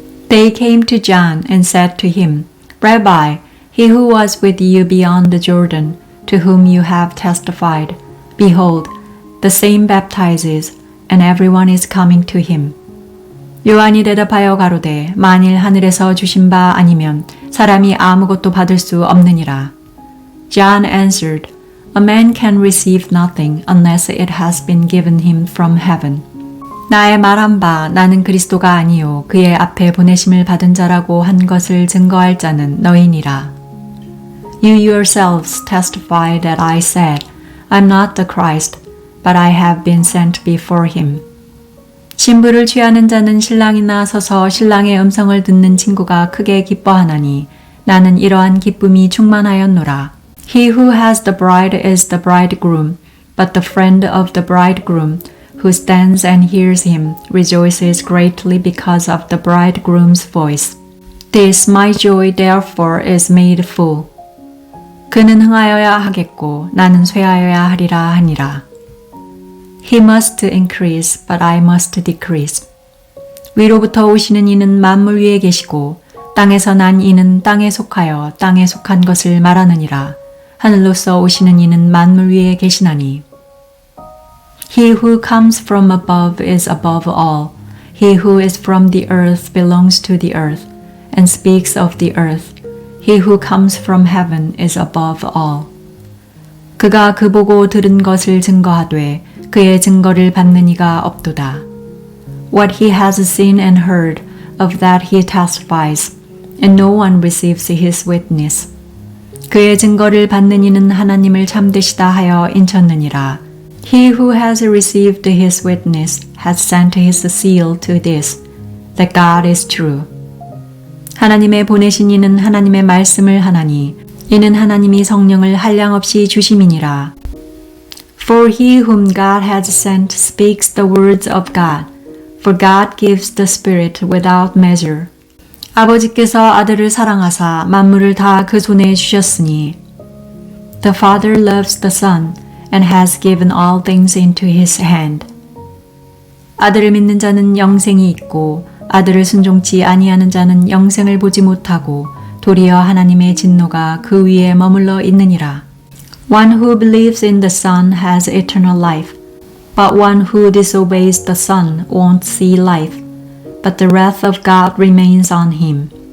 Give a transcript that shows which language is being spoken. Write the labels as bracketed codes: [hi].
[en] They came to John and said to him, Rabbi, he who was with you beyond the Jordan, to whom you have testified, behold, the same baptizes, and everyone is coming to him. [ko] 요한이 대답하여 가로되 만일 하늘에서 주신 바 아니면 사람이 아무것도 받을 수 없느니라. [en] John answered, A man can receive nothing unless it has been given him from heaven. [ko] 나의 말한 바 나는 그리스도가 아니요 그의 앞에 보내심을 받은 자라고 한 것을 증거할 자는 너희니라. [en] You yourselves testify that I said, I'm not the Christ, but I have been sent before him. [ko] 신부를 취하는 자는 신랑이나 서서 신랑의 음성을 듣는 친구가 크게 기뻐하나니 나는 이러한 기쁨이 충만하였노라. [en] He who has the bride is the bridegroom, but the friend of the bridegroom, who stands and hears him, rejoices greatly because of the bridegroom's voice. This my joy therefore is made full. [ko] 그는 흥하여야 하겠고 나는 쇠하여야 하리라 하니라. [en] He must increase, but I must decrease. [ko] 위로부터 오시는 이는 만물 위에 계시고 땅에서 난 이는 땅에 속하여 땅에 속한 것을 말하느니라. 하늘로서 오시는 이는 만물 위에 계시나니. [en] He who comes from above is above all. He who is from the earth belongs to the earth, and speaks of the earth. He who comes from heaven is above all. [ko] 그가 그 보고 들은 것을 증거하되 그의 증거를 받는 이가 없도다. [en] What he has seen and heard, of that he testifies, and no one receives his witness. [ko] 그의 증거를 받는 이는 하나님을 참되시다 하여 인쳤느니라. [en] He who has received his witness has sent his seal to this, that God is true. [ko] 하나님의 보내신 이는 하나님의 말씀을 하나니 이는 하나님이 성령을 한량없이 주심이니라. [en] For he whom God has sent speaks the words of God, for God gives the Spirit without measure. [ko] 아버지께서 아들을 사랑하사 만물을 다 그 손에 주셨으니 [en] The Father loves the Son and has given all things into his hand. [ko] 아들을 믿는 자는 영생이 있고 아들을 순종치 아니하는 자는 영생을 보지 못하고 도리어 하나님의 진노가 그 위에 머물러 있느니라. [en] One who believes in the Son has eternal life, but one who disobeys the Son won't see life, but the wrath of God remains on him.